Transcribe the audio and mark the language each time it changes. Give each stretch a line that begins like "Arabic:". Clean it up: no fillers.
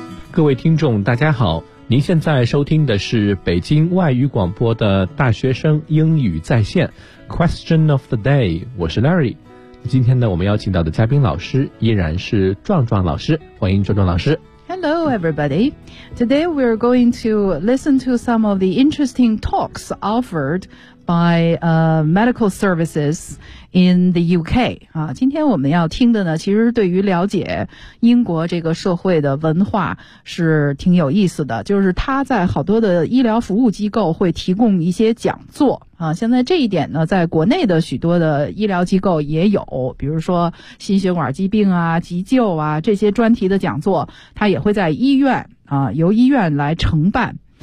Chinese: 各位听众大家好，您现在收听的是北京外语广播的大学生英语在线 Question of the day， 我是 Larry。今天呢，我们邀请到的嘉宾老师依然是壮壮老师，欢迎壮壮老师。
English: Hello everybody. Today we are going to listen to some of the interesting talks offered by medical services in the UK.
Chinese: 今天我们要听的呢，其实对于了解英国这个社会的文化是挺有意思的，就是他在好多的医疗服务机构会提供一些讲座。现在这一点呢，在国内的许多的医疗机构也有，比如说心血管疾病啊、急救啊这些专题的讲座，他也会在医院由医院来承办。